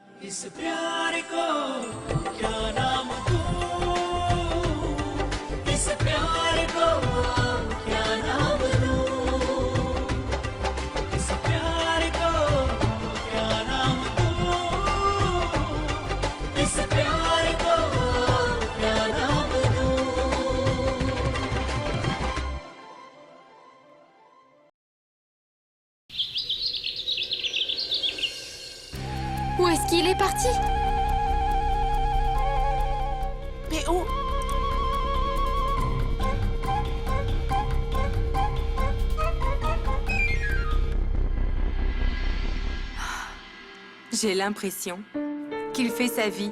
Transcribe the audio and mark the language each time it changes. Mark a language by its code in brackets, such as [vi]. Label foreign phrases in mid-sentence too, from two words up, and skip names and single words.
[hi] इस प्यार को क्या नाम दूं, इस प्यार को क्या नाम दूं, इस प्यार को क्या नाम दूं, इस प्यार को क्या नाम दूं। [fr] Où est-ce qu'il est parti? Mais où? J'ai l'impression qu'il fait sa vie.